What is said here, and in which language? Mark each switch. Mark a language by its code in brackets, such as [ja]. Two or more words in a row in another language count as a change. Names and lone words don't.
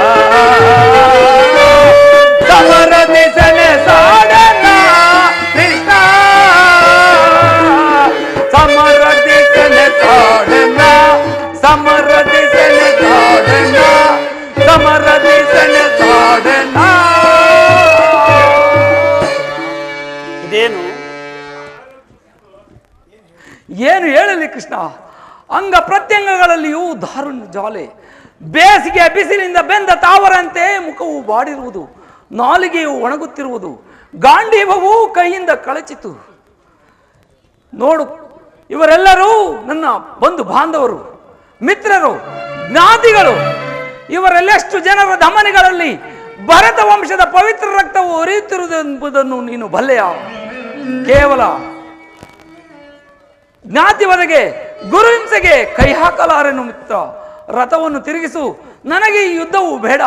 [kn] ಸಮರದಿ ಸೆಣಸಾಡನ ಕೃಷ್ಣ ಸಮರದಿ ಸೆಣಸಾಡನ ಸಮರದಿ ಸೆಣಸಾಡನ ಸಮರದಿ ಸೆಣಸಾಡನ ಇದೇನು ಏನು ಹೇಳಲಿ ಕೃಷ್ಣ ಅಂಗ ಪ್ರತ್ಯಂಗಗಳಲ್ಲಿಯೂ ದಾರುಣ್ಯ ಜ್ವಾಲೆ ಬೇಸಿಗೆ ಬಿಸಿಲಿಂದ ಬೆಂದ ತಾವರಂತೆ ಮುಖವು ಬಾಡಿರುವುದು ನಾಲಿಗೆಯು ಒಣಗುತ್ತಿರುವುದು ಗಾಂಡೀವವು ಕೈಯಿಂದ ಕಳಚಿತು ನೋಡು ಇವರೆಲ್ಲರೂ ನನ್ನ ಬಂಧು ಬಾಂಧವರು ಮಿತ್ರರು ಜ್ಞಾತಿಗಳು ಇವರೆಲ್ಲೆಷ್ಟು ಜನರ ಧಮನಿಗಳಲ್ಲಿ ಭರತ ವಂಶದ ಪವಿತ್ರ ರಕ್ತವು ಹರಿಯುತ್ತಿರುವುದೆಂಬುದನ್ನು ನೀನು ಬಲ್ಲೆಯ ಕೇವಲ ಜ್ಞಾತಿವರೆಗೆ ಗುರುಹಿಂಸೆಗೆ ಕೈ ಹಾಕಲಾರೆನು ಮಿತ್ರ ರಥವನ್ನು ತಿರುಗಿಸು ನನಗೆ ಈ ಯುದ್ಧವು ಬೇಡ